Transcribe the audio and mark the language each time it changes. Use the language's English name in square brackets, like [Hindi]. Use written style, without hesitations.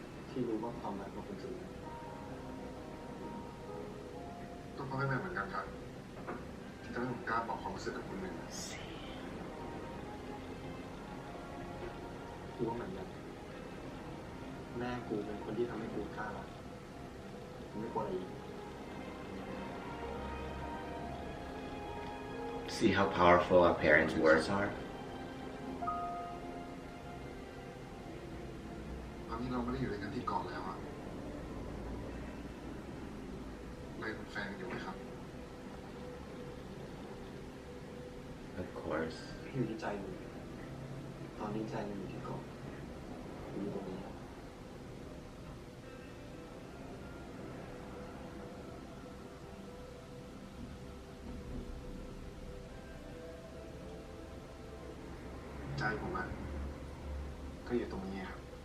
[Thai] ที่รู้ว่าความรักมันเป็นจริงต้องพ่อแม่เหมือนกันครับที่ทำให้ผมกล้าบอกความรู้สึกกับคนหนึ่งกูว่าเหมือนกันแม่กูเป็นคนที่ทำให้กูกล้ารักไม่กลัวอะไรอีก [English] See how powerful our parents' words are? [Thai] ตอนนี้เราไม่ได้อยู่ด้วยกันที่เกาะแล้วอะเราเป็นแฟนกันอยู่ไหมครับ [English] Of course. [Thai] อยู่ที่ใจมึงตอนนี้ใจมึงอยู่ที่เกาะอยู่ตรงนี้ใจผมอะก็อยู่ตรงนี้ครับ